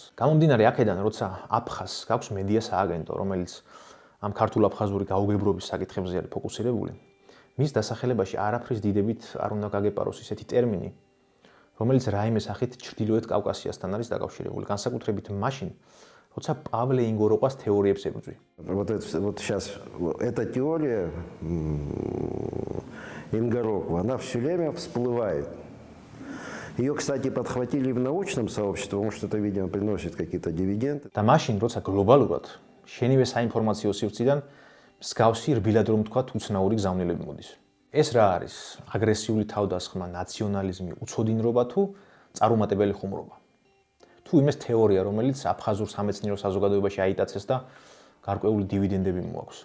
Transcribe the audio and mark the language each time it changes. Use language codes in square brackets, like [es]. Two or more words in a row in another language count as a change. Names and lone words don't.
[ka] გამომდინარე აქედან, როცა აფხაზს გაქვს მედია სააგენტო, რომელიც ამ ქართულ აფხაზური გაუგებრობის საკითხებზე არის ფოკუსირებული, მის დასახელებაში არაფრის დიდებით არ უნდა გაგეპაროს ისეთი ტერმინი, რომელიც რაიმე სახით ჩრდილოეთ კავკასიასთან არის დაკავშირებული, განსაკუთრებით მაშინ, როცა პავლე ინგოროყვას თეორიებს ებრძვი. [ru] Вот сейчас эта теория Ингорокова, она все время всплывает. Ее, кстати, подхватили в научном сообществе, потому что это, видимо, приносит какие-то дивиденды. [ka] და მაშინ, როცა გლობალურად შენივე საინფორმაციო სივრციდან მსგავსი რბილად რომ თქვა უცნაური გზავნილები მოდის. ეს რა არის? აგრესიული თავდასხმა, ნაციონალიზმი, უცოდინრობა თუ წარუმატებელი ხუმრობა? თუ იმეს თეორია, რომელიც აფხაზურ სამეცნიერო საზოგადოებაში აიტაცეს და გარკვეული დივიდენდები მოაქვს.